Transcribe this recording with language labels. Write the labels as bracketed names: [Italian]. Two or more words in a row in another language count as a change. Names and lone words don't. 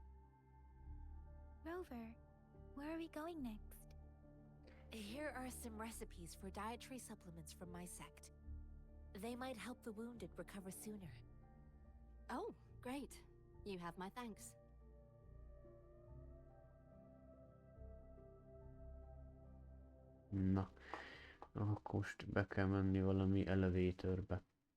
[English] Rover, where are we going next? Here are some recipes for dietary supplements from my sect. They might help the wounded recover sooner. Oh, great. You have my thanks. [Hungarian] Na, akkor most be kell menni valami elevatorbe.